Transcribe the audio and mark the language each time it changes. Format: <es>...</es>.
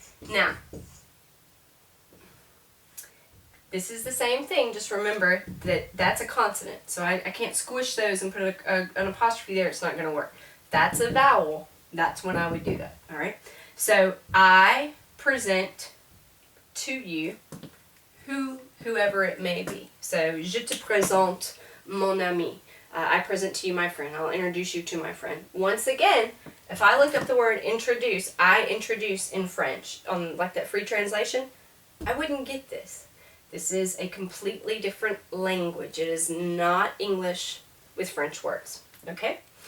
<en>Now, this is the same thing, just remember that that's a consonant. So I can't squish those and put an apostrophe there, it's not going to work. That's a vowel. That's when I would do that, alright? So I present to you whoever it may be.</en> <fr>So, je te présente mon ami.</fr> <en>I present to you my friend. I'll introduce you to my friend. Once again, if I look up the word introduce, I introduce in French, on like that free translation, I wouldn't get this. This is a completely different language. It is not English with French words, okay?</en>